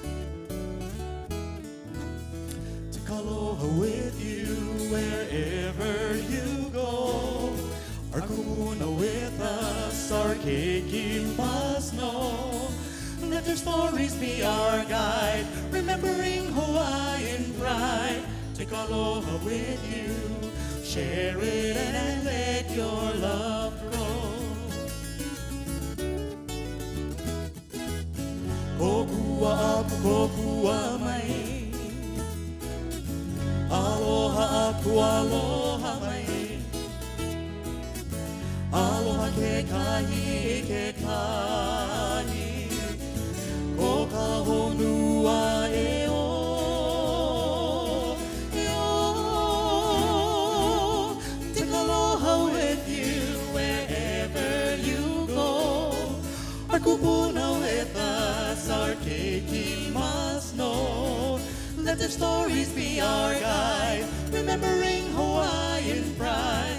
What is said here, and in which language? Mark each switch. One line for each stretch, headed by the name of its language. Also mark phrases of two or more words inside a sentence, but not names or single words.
English: Take aloha with you wherever keiki must know. Let their stories be our guide, remembering Hawaiian pride. Take aloha with you, share it and let your love grow.
Hawaiian: Kokua aku, kokua mai. Aloha aku, aloha mai. Aloha ke kahi, ke kahi. Ko ka honua e o. E o.
English: Take aloha with you wherever you go. Our kupuna with us, our keiki must know. Let their stories be our guide, remembering Hawaiian pride.